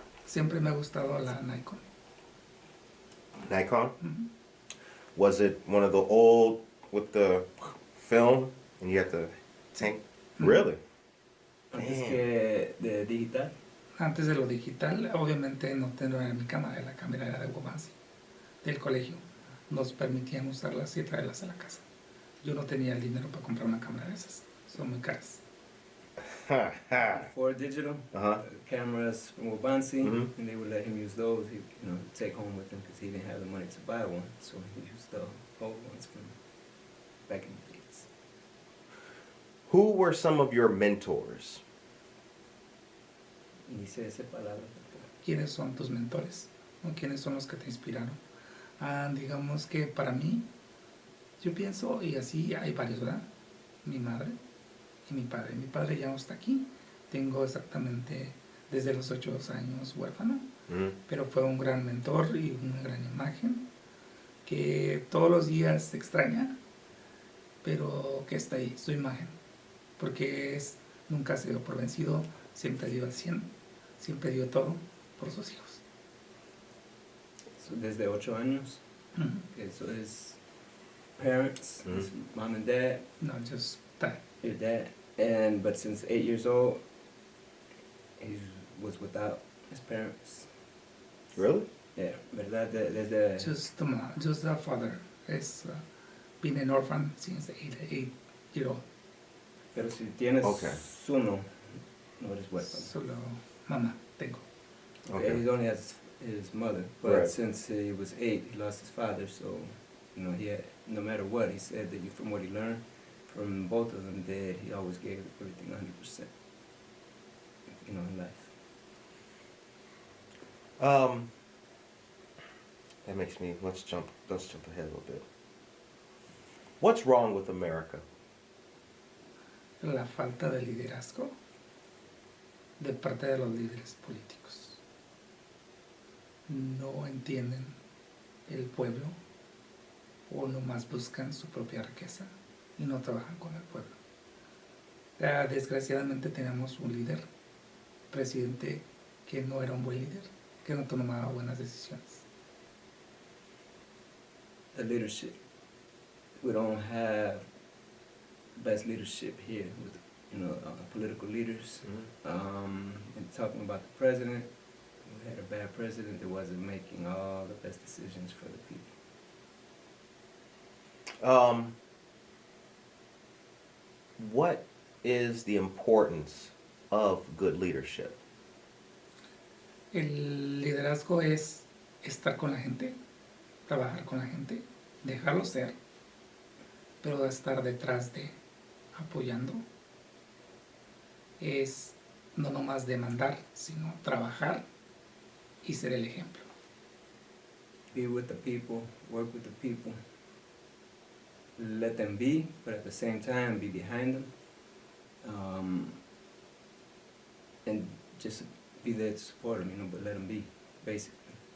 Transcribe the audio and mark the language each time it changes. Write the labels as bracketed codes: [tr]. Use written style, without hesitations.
[es] Siempre me ha gustado la Nikon. [en] Nikon? Was it one of the old with the film and you had to tank? Really? [es] Antes que de digital. Antes de lo digital, obviamente no tenía mi cámara, la cámara era de Wobansi, del colegio. Nos permitían usarlas y traerlas a la casa. Yo no tenía el dinero para comprar una cámara de esas, son muy caras. [en] For digital cameras from Wabansi, and they would let him use those. He, take home with him because he didn't have the money to buy one, so he used the old ones from back in the days. Who were some of your mentors? [es] Dice esa palabra. ¿Quiénes son tus mentores? ¿O quiénes son los que te inspiraron? Digamos que para mí, yo pienso, y así hay varios, ¿verdad? Mi madre y mi padre. Mi padre ya no está aquí. Tengo exactamente desde los 8 años huérfano, pero fue un gran mentor y una gran imagen que todos los días se extraña, pero que está ahí, su imagen, porque nunca se dio por vencido, siempre dio al 100, siempre dio todo por sus hijos. Desde 8 años, eso es [en] parents, it's mom and dad. No, just that. Your dad, but since 8 years old, he was without his parents. Really? Yeah, [es] ¿verdad? Desde [en] Just the father has been an orphan since 8 years old. [es] Pero si tienes uno, no eres huérfano. Solo mamá tengo. [en] Okay. He only has his mother, but since he was 8, he lost his father. So, he had, no matter what, he said that from what he learned from both of them, that he always gave everything 100%. In life. That makes me. Let's jump ahead a little bit. What's wrong with America? [es] La falta de liderazgo de parte de los líderes políticos. No entienden el pueblo o nomás buscan su propia riqueza y no trabajan con el pueblo. Desgraciadamente tenemos un líder, presidente, que no era un buen líder, que no tomaba buenas decisiones. [en] The leadership. We don't have best leadership here with, political leaders. And talking about the president, we had a bad president that wasn't making all the best decisions for the people. What is the importance of good leadership? [es] El liderazgo es estar con la gente, trabajar con la gente, dejarlo ser, pero estar detrás de, apoyando. Es no nomás demandar, sino trabajar y ser el ejemplo. [en] Be with the people, work with the people, let them be, but at the same time be behind them, and just be there to support them, but let them be, basically.